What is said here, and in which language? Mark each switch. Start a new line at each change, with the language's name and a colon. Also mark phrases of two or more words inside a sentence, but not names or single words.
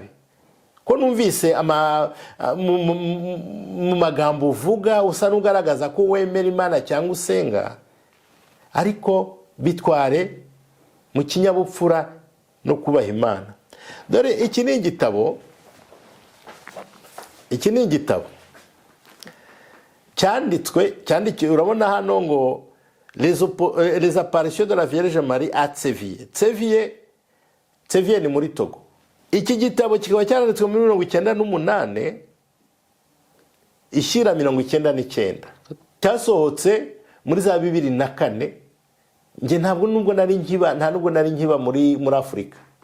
Kinyarwanda: Ko numvise mu magambo uvuga usa n'ugaragaza ko wemera Imana cyangwa usenga, ariko bitware mu kinyabupfura no kubaha Imana. Dore iki ni igitabo cyandikiwe urabona hano ngo les apparitions de la Vierge Marie à Tseviye ni muri Togo. Iki gitabo kikaba cyaranditswe muri 1998 ishyira 1999, cyasohotse muri za 2004. Nge ntabwo nubwo nari nkiba muri Afurika.